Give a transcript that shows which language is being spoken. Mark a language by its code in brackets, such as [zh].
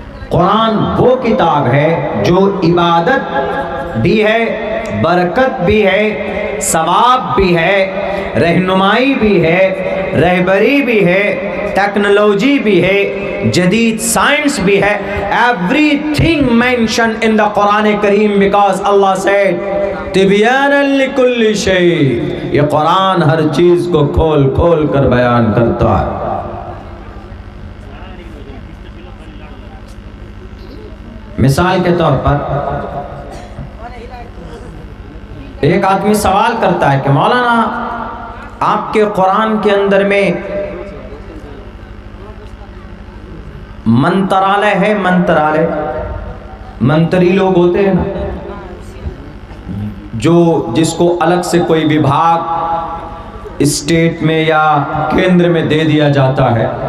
[ur] قرآن وہ کتاب ہے جو عبادت بھی ہے، برکت بھی ہے، ثواب بھی ہے، رہنمائی بھی ہے، رہبری بھی ہے، ٹیکنالوجی بھی ہے، جدید سائنس بھی ہے. [en] Everything mentioned in the Quran Kareem because Allah said [ar] تبیانا لکل شیء. [ur] یہ قرآن ہر چیز کو کھول کھول کر بیان کرتا ہے. مثال کے طور پر ایک آدمی سوال کرتا ہے کہ مولانا آپ کے قرآن کے اندر میں منترالے ہے، منترالے منتری لوگ ہوتے ہیں نا، جس کو الگ سے کوئی وبھاگ اسٹیٹ میں یا کیندر میں دے دیا جاتا ہے.